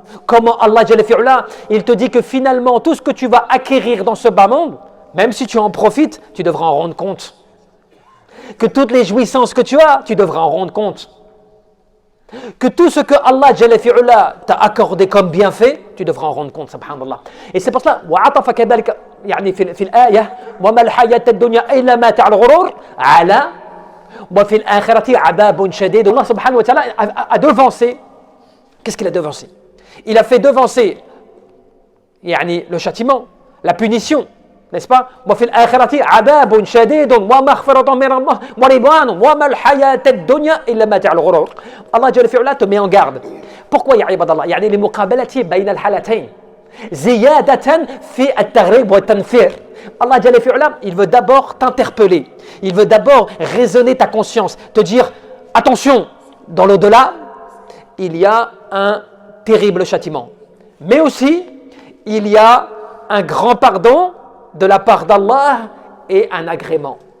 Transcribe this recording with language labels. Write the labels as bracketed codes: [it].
[fr] Comment Allah, il te dit que finalement, tout ce que tu vas acquérir dans ce bas monde, même si tu en profites, tu devras en rendre compte. Que toutes les jouissances que tu as, tu devras en rendre compte. Que tout ce que Allah t'a accordé comme bienfait, tu devras en rendre compte, subhanallah. Et c'est pour cela, [ar] وعطف كذلك يعني في الآية وما الحياة الدنيا إلا متاع الغرور على وفي الآخرة عذاب شديد. [fr] Allah subhanahu wa ta'ala a devancé. Qu'est-ce qu'il a devancé? Il a fait devancer يعني le châtiment, la punition. N'est-ce pas? [ar] وفي الآخرة عذاب شديد ومغفرة من الله ورضوان وما الحياة الدنيا إلا متاع الغرور. [fr] Allah جل في علاه te met en garde. Pourquoi [ar] يا عباد الله؟ يعني لمقابلة بين الحالتين زيادة في التغريب والتنفير. [fr] Allah جل في علاه, il veut d'abord t'interpeller. Il veut d'abord raisonner ta conscience, te dire attention, dans l'au-delà, il y a un terrible châtiment. Mais aussi, il y a un grand pardon de la part d'Allah et un agrément.